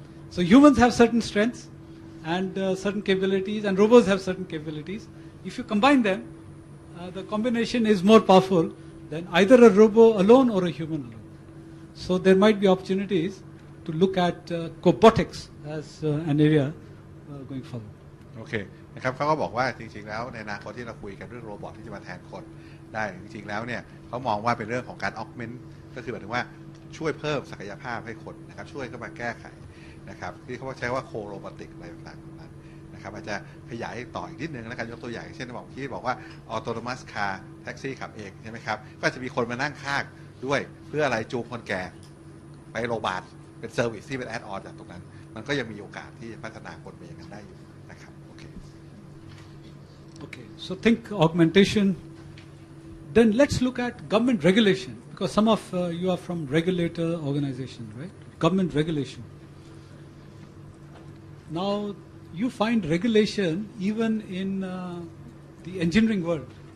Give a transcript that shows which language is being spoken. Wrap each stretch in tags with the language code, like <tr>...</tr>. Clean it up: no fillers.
<en>So humans have certain strengths and certain capabilities, and robots have certain capabilities. If you combine them, the combination is more powerful than either a robot alone or a human alone. So there might be opportunities to look at cobotics as an area going forward.</en> <th>โอเคนะครับเขาก็บอกว่าจริงๆแล้วในอนาคตที่เราคุยกันเรื่องโรบอทที่จะมาแทนคนได้จริงๆแล้วเนี่ยเขามองว่าเป็นเรื่องของการ augment ก็คือหมายถึงว่าช่วยเพิ่มศักยภาพให้คนนะครับช่วยเข้ามาแก้ไขนะครับที่เขาใช้ว่าโคโรบอติกอะไรต่างๆนั้นนะครับอาจจะขยายต่ออีกนิดนึงแล้วกันยกตัวอย่างเช่นบอกว่า autonomous car แท็กซี่ขับเองใช่ไหมครับก็จะมีคนมานั่งข้างด้วยเพื่ออะไรจูงคนแก่ ไปโรงพยาบาลเป็นเซอร์วิสที่เป็นแอดออนจากตรงนั้นมันก็ยังมีโอกาสที่จะพัฒนากลไปอย่างนั้นได้อยู่นะครับโอเค</th> <en>Okay, so think augmentation. Then let's look at government regulation, because some of you are from regulator organizations, right? Government regulation. Now, you find regulation even in the engineering world.</en>